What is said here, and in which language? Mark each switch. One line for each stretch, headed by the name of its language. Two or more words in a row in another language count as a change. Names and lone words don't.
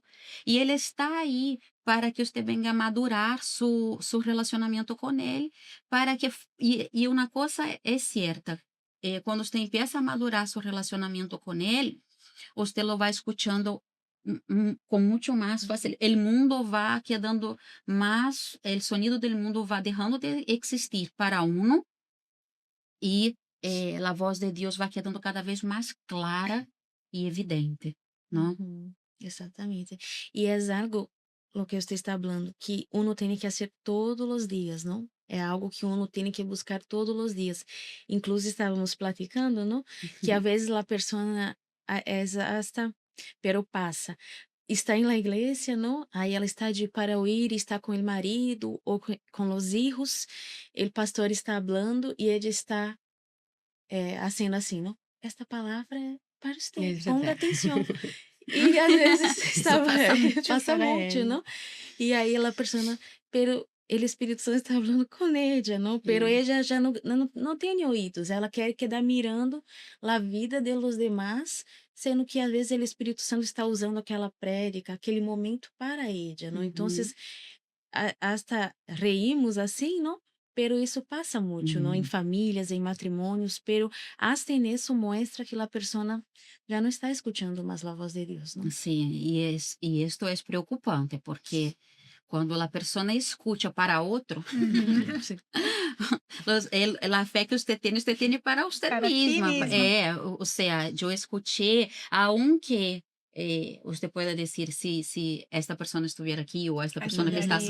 Spanish: Y Él está ahí para que usted venga a madurar su relacionamiento con Él, para que, y una cosa es cierta, cuando usted empieza a madurar su relacionamiento con Él, usted lo va escuchando con mucho más fácil. El mundo va quedando más, el sonido del mundo va dejando de existir para uno y la voz de Dios va quedando cada vez más clara y evidente, ¿no?
Portuguese: Uhum. Exatamente. E é algo,
Spanish: lo que
Portuguese: você está falando, que uno tem que fazer todos os dias, não? É algo que uno tem que buscar todos os dias. Inclusive, estávamos platicando, não? Que a vezes a pessoa é
Spanish: hasta, pero
Portuguese: passa. Está em la igreja, não? Aí ela está de para ouvir, está com o marido ou com os filhos. O pastor está falando e ele está haciendo assim, não? Esta palavra é para você, ponga atenção. E às vezes Isso estava passa muito passa para muito, ele. não? E aí a pessoa, pero o Espírito Santo está falando com ella, não?
Spanish: Pero ella
Portuguese: já não tem ouvidos, ela quer
Spanish: quedar mirando
Portuguese: a vida
Spanish: de los demás,
Portuguese: sendo que às vezes o Espírito Santo está usando aquela prédica, aquele momento para ella, não? Então, Uhum.
Spanish: hasta reímos
Portuguese: assim, não? Pero isso passa muito, não? Em Uhum. famílias, em matrimônios,
Spanish: pero hasta en eso muestra que
Portuguese: a pessoa já não está escutando mais a voz de Deus, não?
Spanish: Sí, y esto es preocupante porque cuando la persona escucha para otro, Uhum.
Portuguese: Sim.
Spanish: la fe que usted tiene para usted Para ti misma.
Portuguese: mesmo.
Spanish: O sea, yo escuché, aunque usted pueda decir si esta persona estuviera aquí o esta persona que está a su